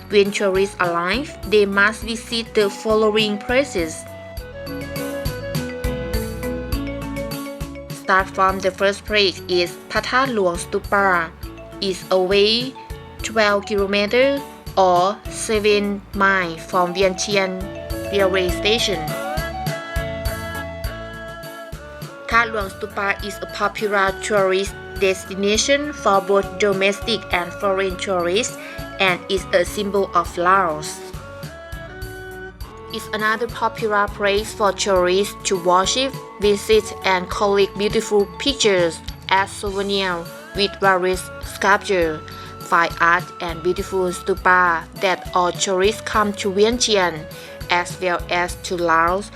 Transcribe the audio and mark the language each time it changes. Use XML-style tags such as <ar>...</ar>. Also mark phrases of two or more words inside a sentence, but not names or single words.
<en>When tourists arrive, they must visit the following places: start from the first place is Pata Luang Stupa. It's away 12 km or 7 miles from Vientiane railway station. Thar Luang Stupa is a popular tourist destination for both domestic and foreign tourists and is a symbol of Laos. It's another popular place for tourists to worship, visit, and collect beautiful pictures as souvenirs with various sculptures, fine art, and beautiful stupa that all tourists come to Vientiane, as well as to Laos.</en>